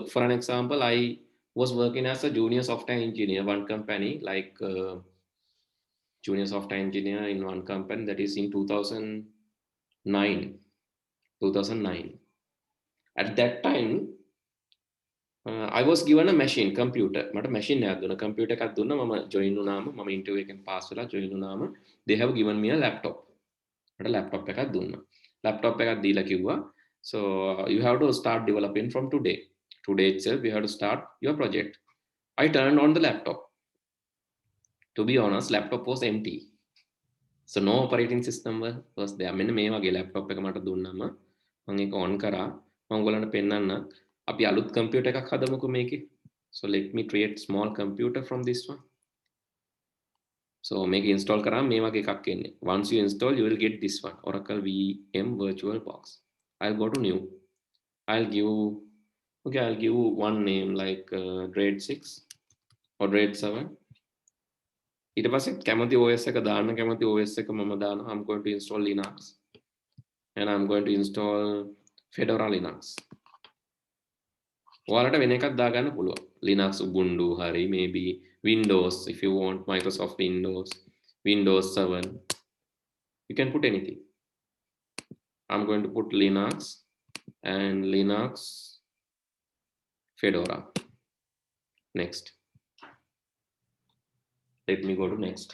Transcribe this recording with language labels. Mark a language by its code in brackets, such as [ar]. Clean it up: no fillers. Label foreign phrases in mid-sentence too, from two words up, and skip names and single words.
[en] For an example, I was working as a junior software engineer, one company, like junior software engineer in one company, that is in 2009. 2009. At that time, I was given a machine, computer. [si] මට machine එකක් දුන්නා. computer එකක් දුන්නා. මම join වුණාම මම interview එකෙන් pass වෙලා join වුණාම [en] they have given me a laptop. [si] මට laptop එකක් දුන්නා. laptop එකක් දීලා කිව්වා [en] so you have to start developing from today. Today itself you have to start your project. I turned on the laptop. To be honest, laptop was empty. So no operating system was there. [si] මෙන්න මේ වගේ laptop එක මට දුන්නාම මම ඒක on කරා. මම ඔයගොල්ලන්ට පෙන්නන්න. අපි අලුත් computer එකක් හදමුකෝ මේකේ. [en] So let me create small computer from this one. [si] So මේක install කරාම මේ වගේ එකක් එන්නේ. [en] Once you install, you will get this one, Oracle VM Virtual Box. I'll go to new. I'll give one name like grade 6 or grade 7. [si] ඊට පස්සේ කැමති OS එක දාන්න කැමති OS එක මම දානවා. [en] I'm going to install Linux and I'm going to install Fedora Linux. [si] ඔයාලට වෙන එකක් දාගන්න පුළුවන්. Linux Ubuntu හරි [en] maybe Windows if you want Microsoft Windows 7. You can put anything. I'm going to put Linux and Linux Fedora. Next. Let me go to next.